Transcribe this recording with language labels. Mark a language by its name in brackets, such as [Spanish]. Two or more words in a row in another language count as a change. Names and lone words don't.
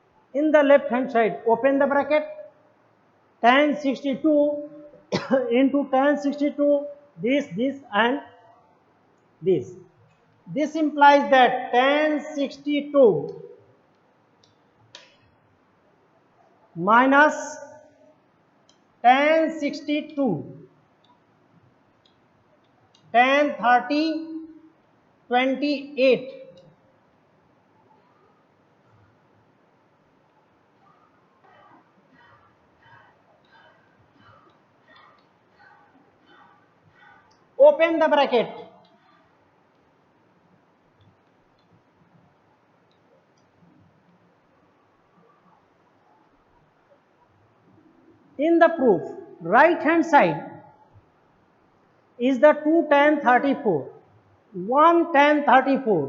[English] In the left hand side, open the bracket, tan 62 into tan 62, this and this. This implies that tan 62 minus tan 62, tan 30, 28. Open the bracket. In the proof, right hand side is the 2 tan 34, 1 tan 34.